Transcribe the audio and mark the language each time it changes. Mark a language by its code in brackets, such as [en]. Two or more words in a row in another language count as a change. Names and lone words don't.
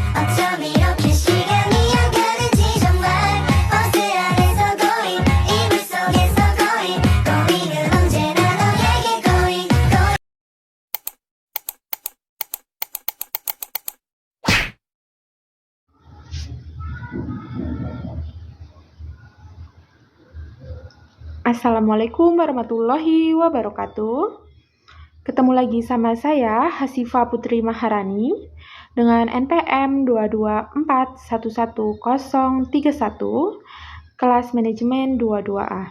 [ko] 어쩜 이렇게 시간이 안 가는지 정말 버스 안에서 고인 이불 속에서 고인 고인은 언제나 너에게 고인 고인. [ar] السلام عليكم ورحمة الله وبركاته. [id] Ketemu lagi sama saya, Hasifa Putri Maharani, dengan NPM 224111031, kelas manajemen 22A.